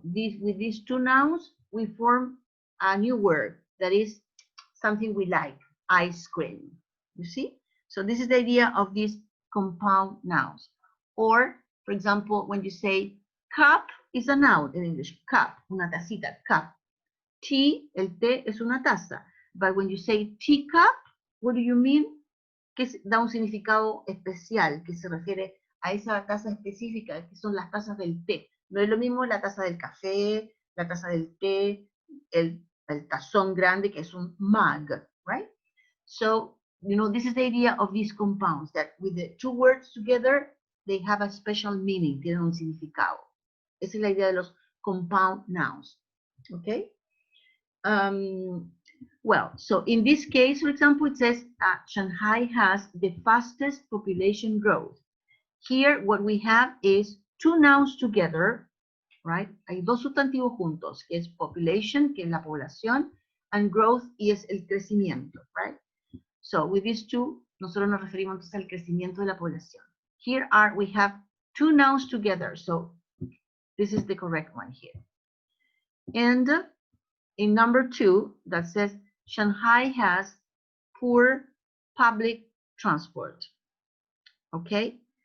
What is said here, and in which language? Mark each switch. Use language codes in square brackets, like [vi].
[en] With these 2 nouns, we form a new word that is something we like, ice cream. You see? So this is the idea of these compound nouns. Or, for example, when you say cup is a noun in English, cup, [es] una tacita, [en] cup. Tea, [es] el té es una taza. [en] But when you say teacup, what do you mean? [es] Que da un significado especial, que se refiere a esa taza específica, que son las tazas del té. No es lo mismo la taza del café, la taza del té, el tazón grande, que es un mug, right? [en] So, this is the idea of these compounds, that with the 2 words together, they have a special meaning, [es] tienen un significado. Esa es la idea de los compound nouns, okay? [en] Well, so in this case, for example, it says Shanghai has the fastest population growth. Here, what we have is 2 nouns together, right? [es] Hay 2 sustantivos juntos, que es population, que es la población, and growth, y es el crecimiento, right? [en] So with these 2, [es] nosotros nos referimos entonces al crecimiento de la población. [en] Here we have 2 nouns together, so this is the correct one here. And in number 2, that says Shanghai has poor public transport. Okay?